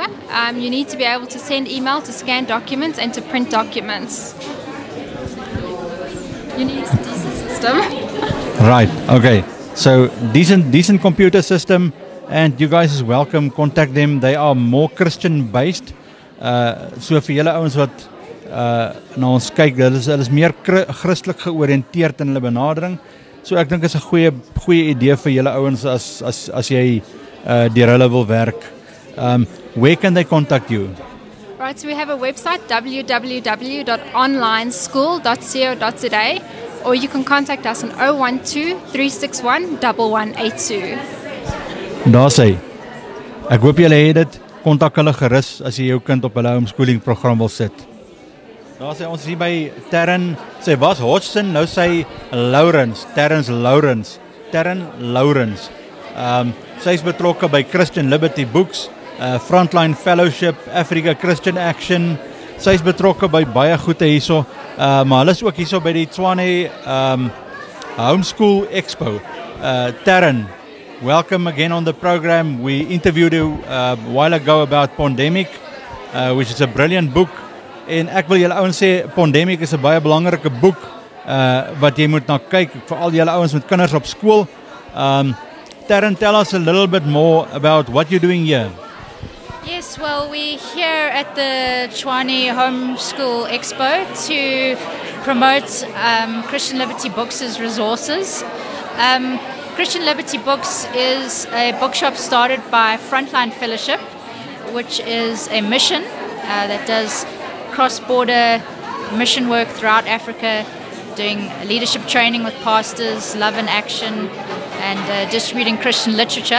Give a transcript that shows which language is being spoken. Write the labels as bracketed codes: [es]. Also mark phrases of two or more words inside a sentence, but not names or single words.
[en] You need to be able to send email, to scan documents and to print documents. You need a decent system. Right. Okay. So decent computer system, and you guys is welcome. Contact them. They are more Christian based. [af] So vir julle ouens wat na ons kyk, hulle is meer Christelik georiënteerd in hulle benadering. So ek dink is 'n goeie idee vir julle ouens as jy deur hulle wil werk. [en] Where can they contact you? Right, so we have a website, www.onlineschool.co.za, or you can contact us on 012-361-1182. [af] Daar sê, ek hoop julle het dit, kontak hulle gerus as jy jou kind op hulle [en] homeschooling program [af] wil sit. Daar sê ons hier by Terren, sy was Hodgson, nou sy Lawrence, Terren Lawrence. Sy is betrokke by Christian Liberty Books, Frontline Fellowship, Africa Christian Action. Sy is betrokke by baie goede hierso, maar hulle is ook hierso by die Tswane Homeschool Expo. [en] Terren, welcome again on the program. We interviewed you a while ago about Pandemic, which is a brilliant book. [af] En ek wil julle ouens sê, Pandemic is 'n baie belangrike boek wat jy moet na kyk, veral julle ouens met kinders op skool. [en] Terren, tell us a little bit more about what you're doing here. Yes, well, we're here at the Tswane Homeschool Expo to promote Christian Liberty Books as resources. Christian Liberty Books is a bookshop started by Frontline Fellowship, which is a mission that does cross-border mission work throughout Africa, doing leadership training with pastors, love and action, and distributing Christian literature.